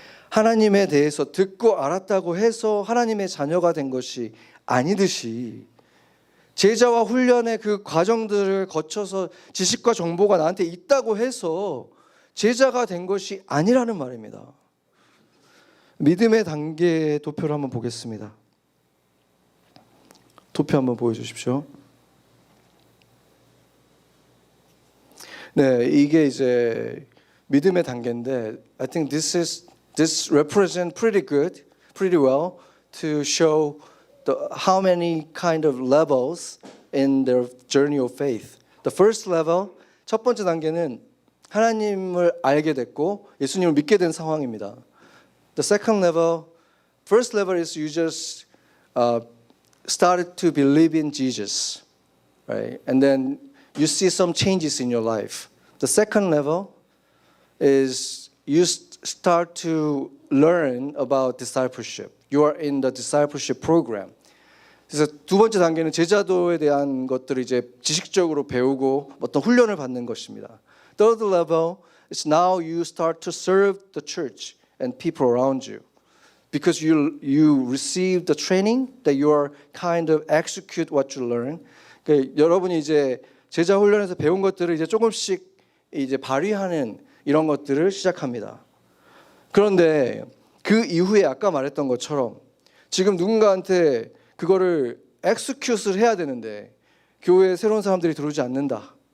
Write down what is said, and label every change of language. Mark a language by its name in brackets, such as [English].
[Korean] 하나님에 대해서 듣고 알았다고 해서 하나님의 자녀가 된 것이 아니듯이, 제자와 훈련의 그 과정들을 거쳐서 지식과 정보가 나한테 있다고 해서 제자가 된 것이 아니라는 말입니다. 믿음의 단계의 도표를 한번 보겠습니다. 도표 한번 보여주십시오. 네, 이게 이제 믿음의 단계인데, [English] I think this represent pretty well to show how many kind of levels in their journey of faith. The first level, [Korean] 첫 번째 단계는 하나님을 알게 됐고 예수님을 믿게 된 상황입니다. [English] The second level, first level is you just started to believe in Jesus, right? And then you see some changes in your life. The second level is you start to learn about discipleship. You are in the discipleship program. [Korean] 그래서 두 번째 단계는 제자도에 대한 것들을 이제 지식적으로 배우고 어떤 훈련을 받는 것입니다. [English] Third level is now you start to serve the church and people around you. Because you receive the training that you are kind of execute what you learn. [Korean] 그러니까 여러분이 이제 제자 훈련에서 배운 것들을 이제 조금씩 이제 발휘하는 이런 것들을 시작합니다. 그런데 그 이후에 아까 말했던 것처럼 지금 누군가한테 그거를 execute를 해야 되는데 교회에 새로운 사람들이 들어오지 않는다.